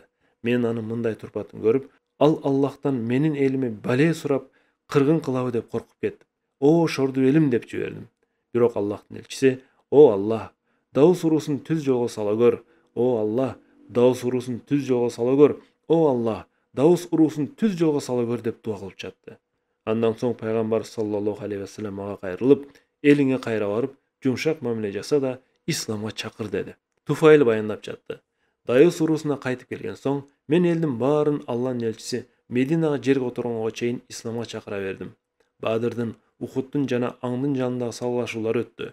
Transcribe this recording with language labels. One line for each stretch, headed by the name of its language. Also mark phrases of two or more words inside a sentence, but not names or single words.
Kyrgyz: Мен анын мындай турпатын көрүп, ал Аллахтан менин элиме бале сурап, кыргын кылабы деп коркуп кеттим. О шорду элим деп жибердим. Бирок Аллахтын элчиси, о Аллах, Даус уруусун түз жолго сала көр. О Аллах, Даус уруусун түз жолго сала көр. О Аллах, Даус уруусун түз жолго сала көр деп дуа кылып жатты. Андан соң пайгамбар
Arabic: صلى الله عليه وسلم
Kyrgyz: ага кайрылып, элиңе кайра барып, жумшак мамиле жаса да исламга чакыр деди. Туфайл баяндап жатты. Даус уруусуна кайтып келген соң, мен элдин баарын Алланын элчиси Мединага жер которгонго чейин исламга чакыра бердим. Бадырдын, Ухуддун жана аңдын жанындагы салгылашуулар өттү.